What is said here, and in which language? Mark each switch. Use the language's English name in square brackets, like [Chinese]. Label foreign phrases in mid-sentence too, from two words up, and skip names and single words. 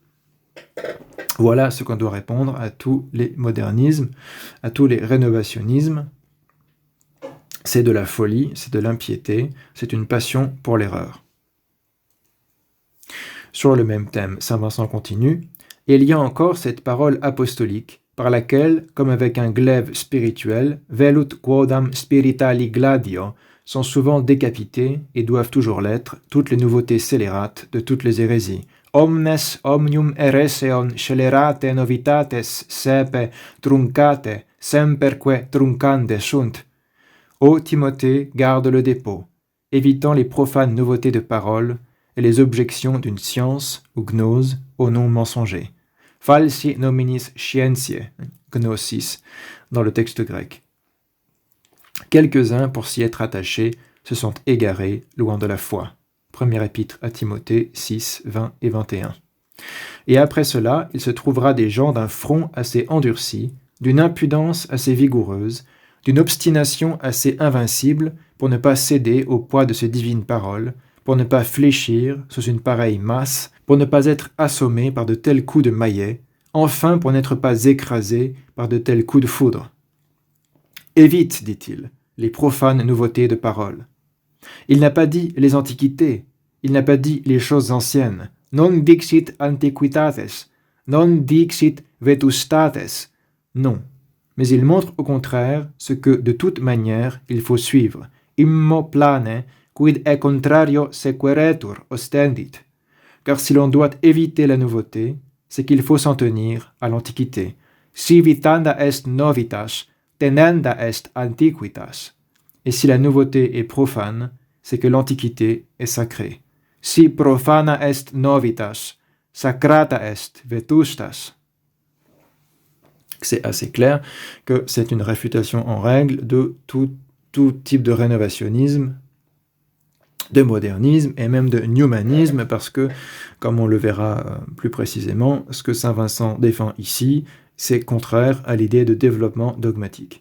[French] Voilà ce qu'on doit répondre à tous les modernismes, à tous les rénovationnismes. C'est de la folie, c'est de l'impiété, c'est une passion pour l'erreur. Sur le même thème, saint Vincent continue, « Il y a encore cette parole apostolique, par laquelle, comme avec un glaive spirituel, [Latin] velut quodam spiritali gladio, [French] sont souvent décapitées, et doivent toujours l'être, toutes les nouveautés scélérates de toutes les hérésies. [Latin] Omnes omnium hereseon scelerate novitates sepe truncate, semperque truncande sunt. [French] Ô Timothée, garde le dépôt, évitant les profanes nouveautés de parole et les objections d'une science ou gnose au nom mensonger. [Latin] Falsi nominis scientiae, gnosis, [French] dans le texte grec. Quelques-uns, pour s'y être attachés, se sont égarés, loin de la foi. Premier épître à Timothée 6, 20 et 21. Et après cela, il se trouvera des gens d'un front assez endurci, d'une impudence assez vigoureuse, d'une obstination assez invincible pour ne pas céder au poids de ces divines paroles, pour ne pas fléchir sous une pareille masse, pour ne pas être assommé par de tels coups de maillet, enfin pour n'être pas écrasé par de tels coups de foudre. Évite, dit-il, les profanes nouveautés de parole. Il n'a pas dit les antiquités, il n'a pas dit les choses anciennes. [Latin] Non dixit antiquitates, non dixit vetustates. [French] Non, mais il montre au contraire ce que de toute manière il faut suivre. [Latin] Immo plane, quid e contrario sequeretur ostendit. [French] Car si l'on doit éviter la nouveauté, c'est qu'il faut s'en tenir à l'antiquité. [Latin] Si vitanda est novitas, tenenda est antiquitas. [French] Et si la nouveauté est profane, c'est que l'antiquité est sacrée. [Latin] Si profana est novitas, sacrata est vetustas. [French] C'est assez clair que c'est une réfutation en règle de tout type de rénovationnisme, de modernisme et même de newmanisme, parce que, comme on le verra plus précisément, ce que Saint Vincent défend ici, c'est contraire à l'idée de développement dogmatique.